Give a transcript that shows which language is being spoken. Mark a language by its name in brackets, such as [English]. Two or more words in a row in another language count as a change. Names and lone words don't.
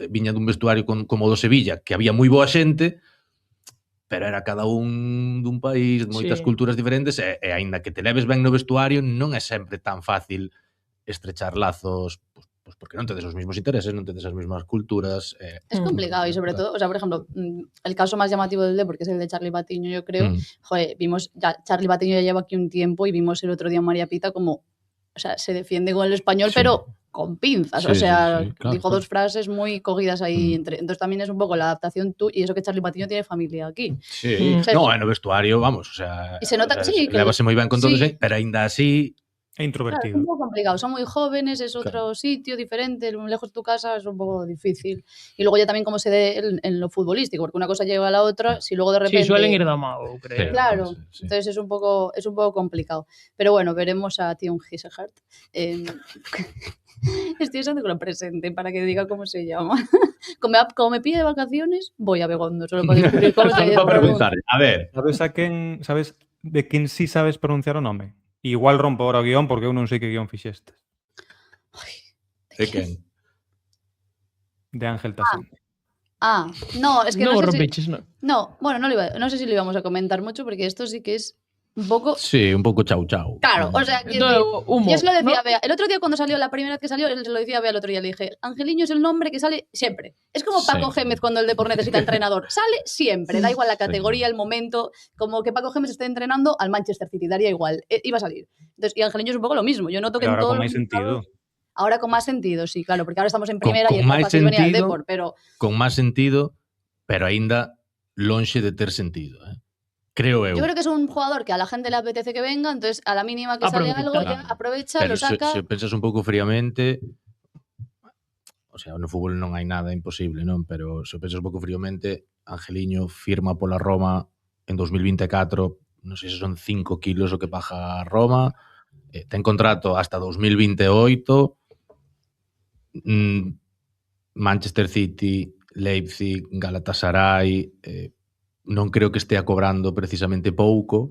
[Galician] Viña dun vestuario como do Sevilla, que había moi boa xente, pero era cada un dun país, moitas culturas diferentes, e aínda que te leves ben no vestuario, non é sempre tan fácil estrechar lazos, [Spanish] pues porque [Galician] non tedes os mismos intereses, non tedes as mismas culturas. [Spanish] Es complicado, y sobre todo, o sea, por ejemplo, el caso más llamativo del Depor, que es el de Charlie Patiño, yo creo, joder, vimos, ya Charlie Patiño ya lleva aquí un tiempo, y vimos el otro día a María Pita como, o sea, se defiende con el español, pero con pinzas, o sea, dijo dos frases muy cogidas ahí. Entonces también es un poco la adaptación tú, y eso que Charlie Patiño tiene familia aquí. Sí, o sea, no, [Galician] en o vestuario, [Spanish] vamos, o sea, y se nota, sí, [Galician] que levase moi ben con todos, pero aínda así... É introvertido. [Spanish] Claro, es un poco complicado, son muy jóvenes, es otro sitio diferente, lejos de tu casa es un poco difícil. Y luego ya también cómo se dé en lo futbolístico, porque una cosa lleva a la otra, si luego de repente... Sí, suelen ir de mano, creo. Claro, entonces es un poco complicado. Pero bueno, veremos a Tion Gisehart. Estoy usando con lo presente para que diga cómo se llama. Como me pide vacaciones, voy a Begondo, solo para descubrir cómo se llama. Para preguntar, a ver. [Galician] Sabes de quen sí sabes pronunciar o nome? Igual rompo ahora o guión porque eu non sei que guión fixestes. De quen? De Ángel Tassin. [Spanish] No, es que no sé si... No, bueno, no sé si lo íbamos a comentar mucho porque esto sí que es un poco... [Galician] Sí, un pouco chau chau. [Spanish] Claro, o sea, que Todo humo, yo se lo decía ¿no? a Bea. El otro día cuando salió, la primera vez que salió, se lo decía a Bea el otro día, le dije, Angeliño es el nombre que sale siempre. Es como Paco Sí. Gémez cuando el Depor necesita entrenador. Sale siempre, da igual la Sí. categoría, el momento, como que Paco Gémez esté entrenando al Manchester City, daría igual, iba a salir. Entonces, y Angeliño es un poco lo mismo. Yo noto que Pero en ahora todo [Galician] con máis sentido. [Spanish] Ahora con más sentido, sí, claro, porque ahora estamos en primera y [Galician] Con [Spanish] es [Galician] máis [Spanish] más fácil venir al [Galician] sentido, [Spanish] Depor, pero [Galician] con máis sentido, pero aínda lonxe de ter sentido, creo eu. [Spanish] yo creo que es un jugador que a la gente le apetece que venga, entonces a la mínima que sale [Galician] Aproveita. [Spanish] algo, ya aprovecha, [Galician] Pero [Spanish] lo saca. [Galician] se pensas un pouco fríamente, o sea, no fútbol non hai nada imposible, non? Pero se pensas un pouco fríamente, Angeliño firma pola Roma en 2024, non sei se son 5 kilos o que paga a Roma, ten contrato hasta 2028, Manchester City, Leipzig, Galatasaray, non creo que estea cobrando precisamente pouco.